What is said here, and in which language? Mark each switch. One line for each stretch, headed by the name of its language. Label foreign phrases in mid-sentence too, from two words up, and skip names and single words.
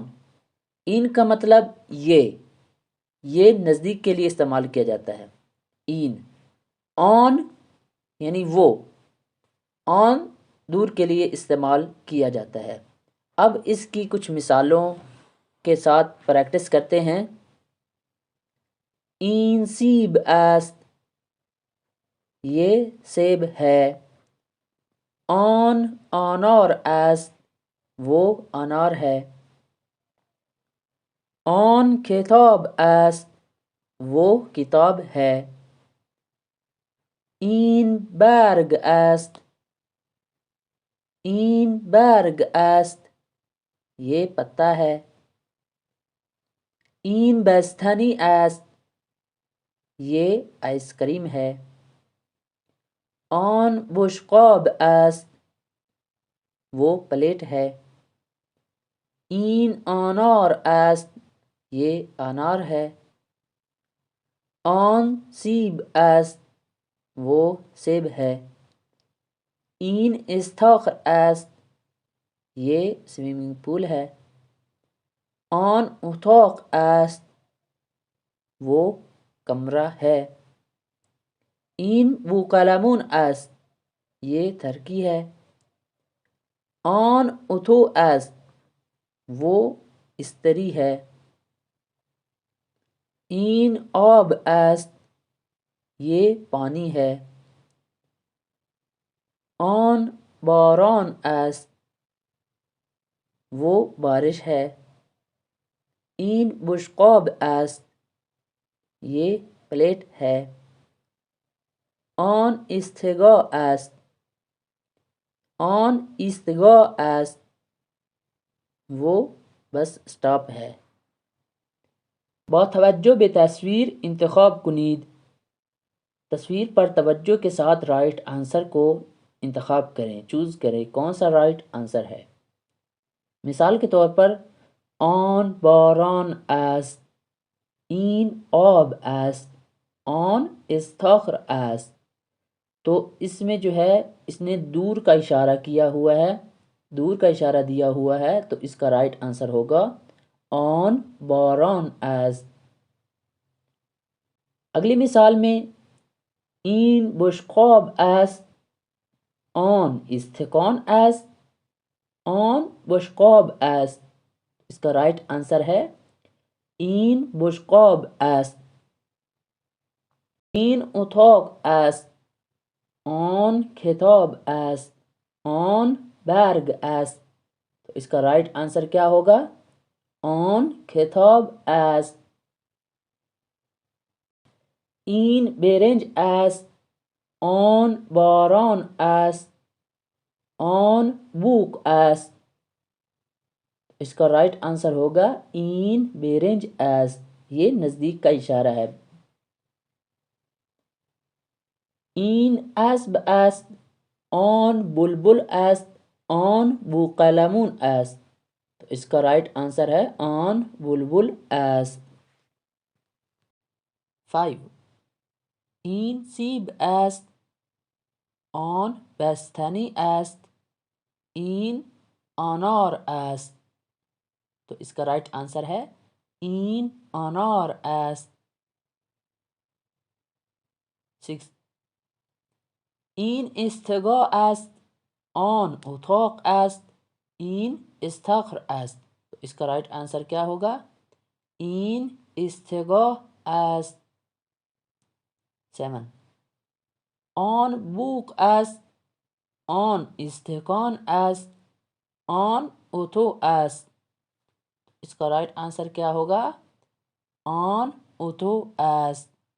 Urdu: این کا مطلب یہ نزدیک کے لیے استعمال کیا جاتا ہے، این۔ آن یعنی وہ، آن دور کے لیے استعمال کیا جاتا ہے۔ اب اس کی کچھ مثالوں کے ساتھ پریکٹس کرتے ہیں۔
Persian: این سیب است،
Urdu: یہ سیب ہے۔
Persian: آن انار است،
Urdu: وہ انار ہے۔
Persian: آن کتاب است،
Urdu: وہ کتاب ہے۔
Persian: این برگ است، این برگ است،
Urdu: یہ پتا ہے۔
Persian: این بستنی است،
Urdu: یہ
English: ice cream
Urdu: ہے۔
Persian: آن بشقاب است،
Urdu: وہ پلیٹ ہے۔
Persian: این انار است،
Urdu: یہ انار ہے۔
Persian: آن سیب است،
Urdu: وہ سیب ہے۔
Persian: این استاخر است،
Urdu: یہ
English: swimming pool
Urdu: ہے۔
Persian: آن اتاق است،
Urdu: وہ کمرہ ہے۔
Persian: این بوقلمون است،
Urdu: یہ ترکی ہے۔
Persian: آن اتو است،
Urdu: وہ استری ہے۔
Persian: این آب است،
Urdu: یہ پانی ہے۔
Persian: آن باران است،
Urdu: وہ بارش ہے۔
Persian: این بشقاب است،
Urdu: یہ پلیٹ ہے۔
Persian: آن استگا است، آن ایستگاه است،
Urdu: وہ
English: bus stop
Urdu: ہے۔
Persian: با توجہ به تصویر انتخاب کنید،
Urdu: تصویر پر توجہ کے ساتھ
English: right answer
Urdu: کو انتخاب کریں، چوز کریں کون سا
English: right answer
Urdu: ہے۔ مثال کے طور پر
Persian: آن باران است، این آب است، آن استخر است،
Urdu: تو اس میں جو ہے اس نے دور کا اشارہ کیا ہوا ہے، دور کا اشارہ دیا ہوا ہے، تو اس کا
English: right answer
Urdu: ہوگا
Persian: آن باران است۔
Urdu: اگلی مثال میں
Persian: این بشقاب است، آن استکان است، آن بشقاب است،
Urdu: اس کا
English: right answer
Urdu: ہے
Persian: این بشقاب است۔ این اتاق است، آن کتاب است، آن برگ است،
Urdu: تو اس کا
English: right answer
Urdu: کیا ہوگا
Persian: آن کتاب است۔ این برنج است، آن باران است، آن بوک است،
Urdu: اس کا
English: right answer
Urdu: ہوگا
Persian: این برنج است،
Urdu: یہ نزدیک کا اشارہ ہے۔
Persian: این اسب است، آن بلبل است، آن بوقلمون است،
Urdu: تو اس کا
English: right answer
Urdu: ہے
Persian: آن بلبل است۔ 5 این سیب است، آن بستنی است، این انار است،
Urdu: تو اس کا
English: right answer
Urdu: ہے
Persian: این انار است۔ 6 این استگاه است، آن اتاق است، این استخر است،
Urdu: تو اس کا
English: right answer
Urdu: کیا ہوگا
Persian: این استگاه است۔ 7 آن بوق است، آن استکان است، آن اتو است،
Urdu: اس کا
English: right answer
Urdu: کیا ہوگا
Persian: آن اتو است۔